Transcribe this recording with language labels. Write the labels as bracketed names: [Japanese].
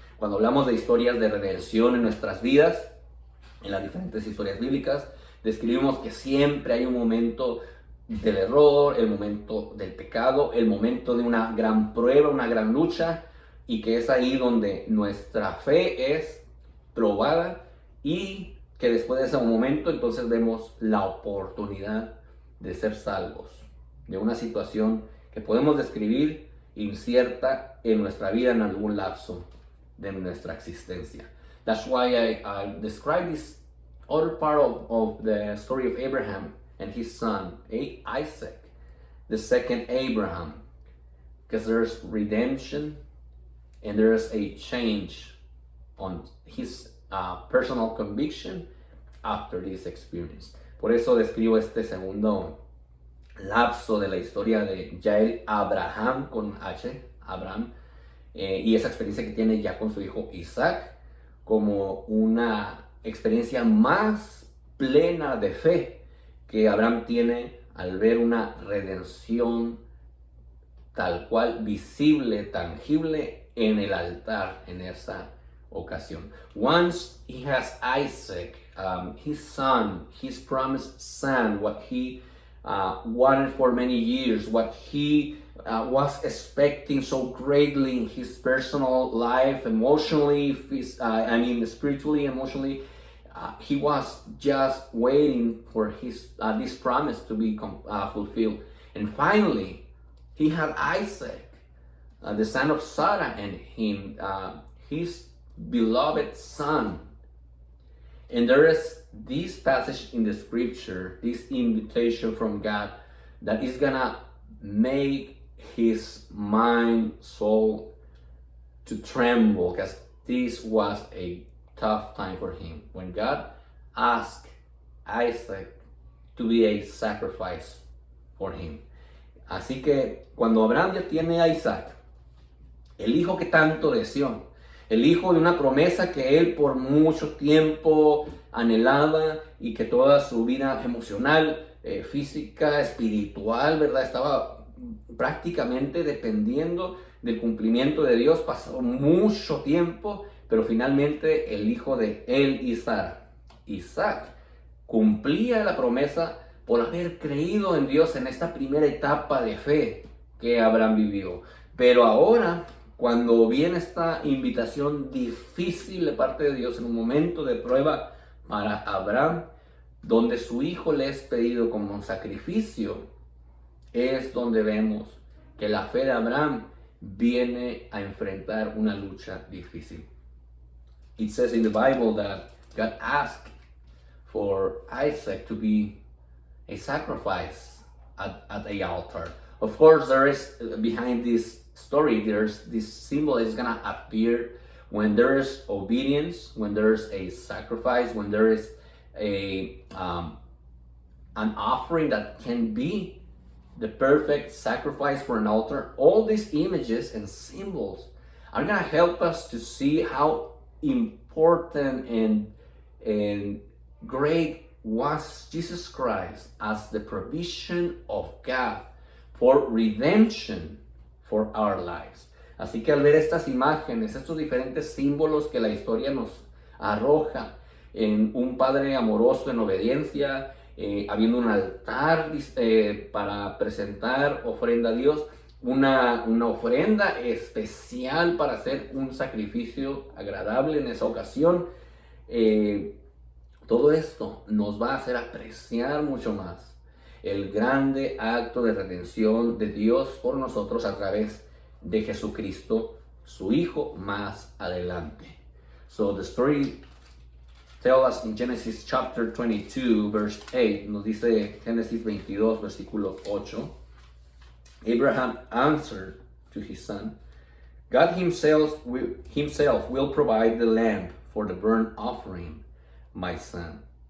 [Spanish] Cuando hablamos de historias de redención en nuestras vidas, en las diferentes historias bíblicas, describimos que siempre hay un momento del error, el momento del pecado, el momento de una gran prueba, una gran lucha, y que es ahí donde nuestra fe es probada y que después de ese momento entonces vemos la oportunidad de ser salvos de una situación que podemos describir incierta en nuestra vida en algún lapso de nuestra existencia. [English] That's why I describe this other part of the story of Abraham and his son, Isaac, the second Abraham, because there's redemption and there's a change on his personal conviction after this experience. [Spanish] Por eso describo este segundo lapso de la historia de Yael Abraham con H, Abraham, y esa experiencia que tiene ya con su hijo Isaac como una experiencia más plena de fe que Abraham tiene al ver una redención tal cual, visible, tangible en el altar en esa ocasión. [English] Once he has Isaac, his son, his promised son, what he wanted for many years, what he was expecting so greatly in his personal life, emotionally, spiritually, emotionally. He was just waiting for this promise to be fulfilled. And finally, he had Isaac, the son of Sarah, and his beloved son. And there is this passage in the scripture, this invitation from God that is gonna make his mind, soul to tremble, because this was a tough time for him. When God asked Isaac to be a sacrifice for him. [Spanish] Así que cuando Abraham ya tiene a Isaac, el hijo que tanto deseó, el hijo de una promesa que él por mucho tiempo anhelaba y que toda su vida emocional, física, espiritual, ¿verdad? Estaba prácticamente dependiendo del cumplimiento de Dios. Pasó mucho tiempo, pero finalmente el hijo de él y Sara, Isaac, cumplía la promesa por haber creído en Dios en esta primera etapa de fe que Abraham vivió. Pero ahora, cuando viene esta invitación difícil de parte de Dios en un momento de prueba para Abraham, donde su hijo le es pedido como un sacrificio, es donde vemos que la fe de Abraham viene a enfrentar una lucha difícil. [English] It says in the Bible that God asked for Isaac to be a sacrifice at the altar. Of course, there is behind this story, there's this symbol is gonna appear when there is obedience, when there's a sacrifice, when there is an offering that can be the perfect sacrifice for an altar. All these images and symbols are gonna help us to see how important and great was Jesus Christ as the provision of God for redemption for our lives. [Spanish] Así que al ver estas imágenes, estos diferentes símbolos que la historia nos arroja en un padre amoroso en obediencia, habiendo un altar para presentar ofrenda a Dios, una ofrenda especial para hacer un sacrificio agradable en esa ocasión. Todo esto nos va a hacer apreciar mucho más el grande acto de redención de Dios por nosotros a través de Jesucristo, su Hijo, más adelante. [English] So the story tells us in Genesis chapter 22, verse 8, [Spanish] nos dice Génesis 22, versículo 8, [English] Abraham answered to his son, God himself will provide the lamb for the burnt offering, my son.